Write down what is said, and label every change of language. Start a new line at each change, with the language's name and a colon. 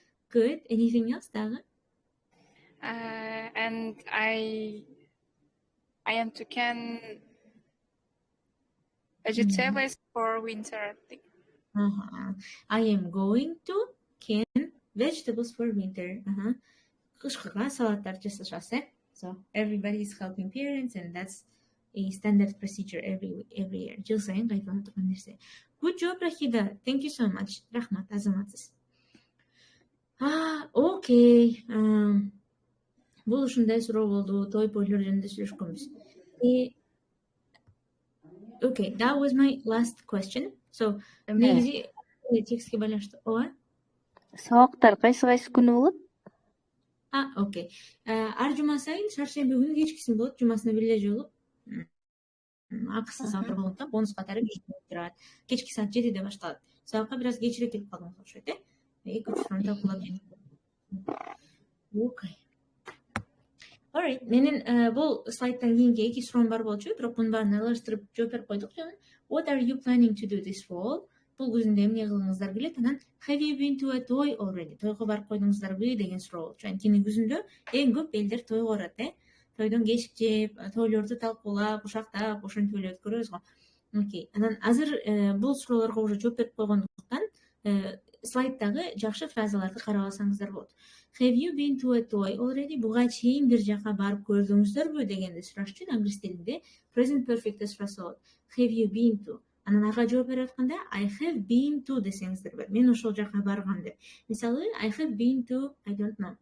English: Good. Anything else, Daga? And I am to can vegetables for winter, I think. I am going to can vegetables for winter.
Kyrgyz: Кышкыга салаттар жасашасыз.
English: So everybody is helping parents, and that's a standard procedure every year.
Kyrgyz: Жыл сайын кайталанып турган нерсе.
English: Good job, Rahida. Thank you so much.
Kyrgyz: Рахмат, азаматсыз. Okay. Бул ушундай суроо болду. Той пойлор жөнүндө сүйлөшкөнбүз.
English: Okay, that was my last question.
Kyrgyz: So, негизи текстке байланыштуу. Ооба. Сабактар кайсы күнү болот? Okay. Ар жума сайын шаршемби күнү кечкисин болот. Жумасына бир эле жолу. Акысыз сабактар болот да, бонус катары турат. Кечки саат 7-де башталат. Сабакка бир аз кечирээк келип калдыңыз окшойт, 2-3 талкуулап. Okay. Alright, менин бул слайдтан кийинки эки суроом бар болчу, бирок мунун баарын алыштырып жооп берип койдук.
English: What are you planning to do this fall?
Kyrgyz: Бул күзүндө эмне кылгыңыздар келет?
English: Анан have you been to a toy already?
Kyrgyz: Тойго барып койдуңуздарбы деген суроо болчу. Анткени күзүндө эң көп элдер тойго барат, Тойдон кешик жеп, тойлорду талкуулап, кушактап, ошентип эле өткөрөбүз го. Окей. Анан азыр бул суроолорго уже жооп берип койгондуктан слайддагы жакшы фразаларды карап алсаңыздар болот.
English: Have you been to a toy already?
Kyrgyz: Буга чейин бир жака барып көрдүңүздөрбү дегенди сураш үчүн англис тилинде present perfect сураса болот.
English: Have you been to?
Kyrgyz: Анан ага жооп берип атканда
English: I have been to
Kyrgyz: десеңиздер болот. Мен ошол жака баргам деп. Мисалы
English: I have been to, I don't know.